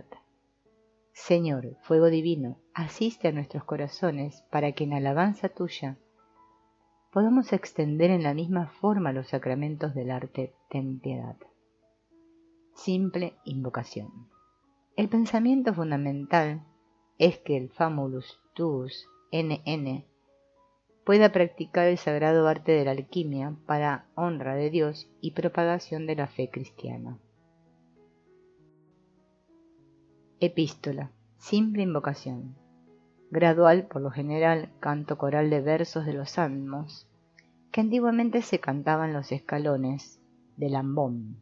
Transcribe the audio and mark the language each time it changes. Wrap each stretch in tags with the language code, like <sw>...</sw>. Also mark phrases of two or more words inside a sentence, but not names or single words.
<es>Señor, fuego divino, asiste a nuestros corazones para que en alabanza tuya podamos extender en la misma forma los sacramentos del arte, ten piedad. Simple invocación. El pensamiento fundamental es que el</es> <la>famulus tuus NN</la> <es>pueda practicar el sagrado arte de la alquimia para honra de Dios y propagación de la fe cristiana. Epístola. Simple invocación. Gradual, por lo general, canto coral de versos de los salmos, que antiguamente se cantaban los escalones del ambón.</es>